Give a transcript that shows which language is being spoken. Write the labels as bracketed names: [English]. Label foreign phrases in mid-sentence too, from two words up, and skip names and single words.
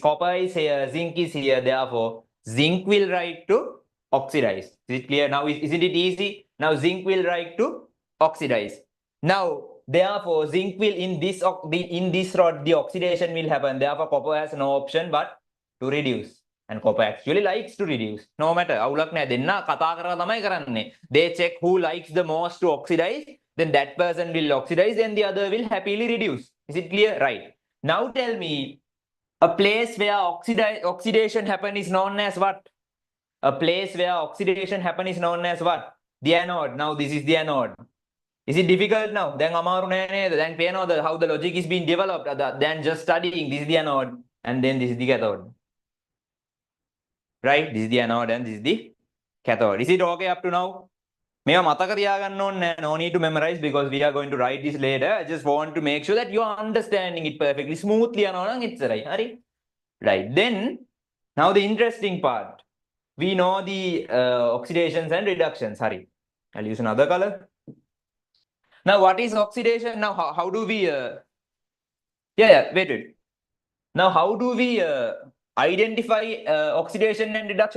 [English] Copper is here, zinc is here. Therefore, zinc will write to oxidize. Is it clear? Now, isn't it easy? Now, zinc will write to oxidize. Now, therefore, zinc will in this rod, the oxidation will happen. Therefore, copper has no option but to reduce. And copper actually likes to reduce. No matter. [Sinhala] අවුලක් නෑ දෙන්න කතා කරලා තමයි කරන්නේ. [English] They check who likes the most to oxidize. Then that person will oxidize and the other will happily reduce. Is it clear? Right. Now tell me, a place where oxidation happen is known as what? A place where oxidation happen is known as what? The anode. Now this is the anode. Is it difficult now? [Sinhala] Then amaru නෑ නේද? [English] Then පේනවද how the logic is being developed than just studying. This is the anode and then this is the cathode. Right? This is the anode and this is the cathode. Is it okay up to now? [Sinhala] මේවා මතක තියාගන්න ඕනේ නෑ. [English] No need to memorize because we are going to write this later. I just want to make sure that you are understanding it perfectly smoothly [Sinhala] යනවා නම් එච්චරයි. හරි? [English] Right. Then now the interesting part. We know the oxidations and reductions. Hurry. I'll use another color. Now, what is oxidation? Now, how do we... wait. Now, how do we identify oxidation and reduction?